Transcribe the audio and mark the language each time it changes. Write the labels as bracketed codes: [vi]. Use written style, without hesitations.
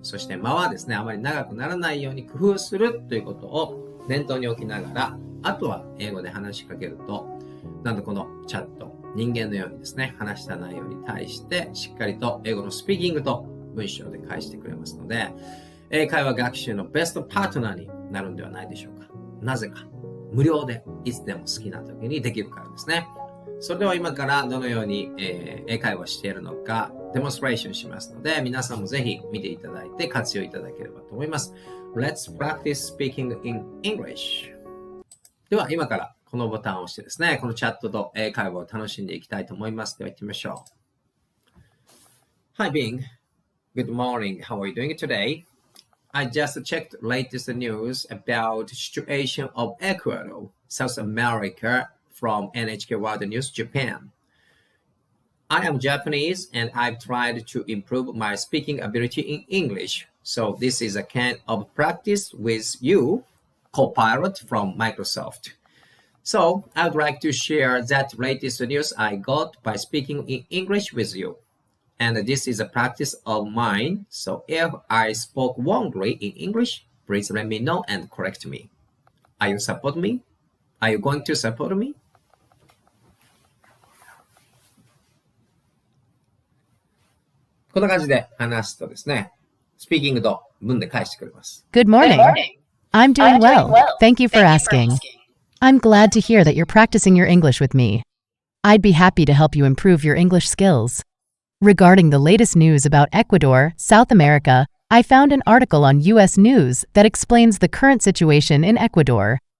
[ja] そして間はですね、あまり長くならないように工夫するということを念頭に置きながら、あとは英語で話しかけると、なんとこのチャット、人間のようにですね、話した内容に対してしっかりと英語のスピーキングと文章で返してくれますので、英会話学習のベストパートナーになるんではないでしょうか。なぜか、無料でいつでも好きな時にできるからですね。それでは今からどのように、英会話しているのかデモンストレーションしますので、皆さんもぜひ見ていただいて活用いただければと思います。 [en] Let's practice speaking in English. [ja] では今からこのボタンを押してですね、このチャットと英会話を楽しんでいきたいと思います。では行ってみましょう。 [en] Hi Bing. Good morning. How are you doing today? I just checked latest news about situation of Ecuador, South America from NHK World News Japan. I am Japanese and I've tried to improve my speaking ability in English. So this is a kind of practice with you, Copilot from Microsoft. So I'd like to share that latest news I got by speaking in English with you. And this is a practice of mine, so if I spoke wrongly in English, please let me know and correct me. Are you support me? Are you going to support me? [ja] こんな感じで話すとですね、スピーキングと文で返してくれます。 [en] Good morning. I'm doing well. Thank you for asking. I'm glad to hear that you're practicing your English with me. I'd be happy to help you improve your English skills. Regarding the latest news about Ecuador, South America, I found an article on U.S. News that explains the current situation in Ecuador.